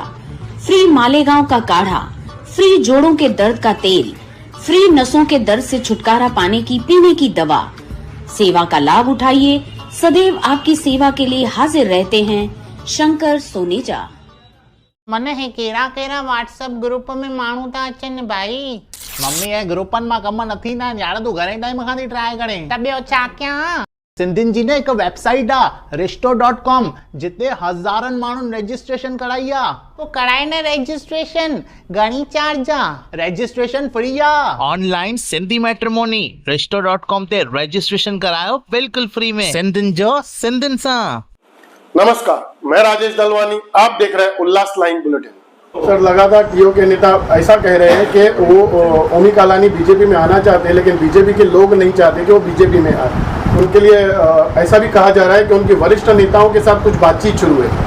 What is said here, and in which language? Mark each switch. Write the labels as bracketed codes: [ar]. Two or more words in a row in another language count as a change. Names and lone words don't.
[hi] फ्री मालेगांव का काढ़ा, फ्री जोड़ों के दर्द का तेल, फ्री नसों के दर्द से छुटकारा पाने की पीने की दवा। सेवा का लाभ उठाइए, सदैव आपकी सेवा के लिए हाजिर रहते हैं शंकर सोनेजा। [sd] मने हे केरा केरा [en] WhatsApp group [sd] में माण्हू था अचनि भाई। मम्मी ये ग्रुपन मां कम नथी ना यार, तू घणे टाइम खां थी ट्राई करे त ॿियो छा कयां। सिंधियुनि जी ने हिकु वेबसाइट आहे resto.com, जिते हज़ारनि माण्हुनि रजिस्ट्रेशन कराई आहे। तो कराए न रजिस्ट्रेशन, घणी चार्ज आहे? रजिस्ट्रेशन फ्री आहे। [en] online Sindhi matrimony [sd] resto.com ते रजिस्ट्रेशन करायो बिल्कुल फ्री में, सिंधियुनि जो सिंधियुनि सां। [hi] नमस्कार, मैं राजेश दलवानी, आप देख रहे हैं उल्लास लाइन बुलेटिन। सर, लगातार टीओ के नेता ऐसा कह रहे हैं कि वो ओमी कालानी बीजेपी में आना चाहते हैं, लेकिन बीजेपी के लोग नहीं चाहते कि वो बीजेपी में आए। उनके लिए ऐसा भी कहा जा रहा है कि उनके वरिष्ठ नेताओं के साथ कुछ बातचीत शुरू है।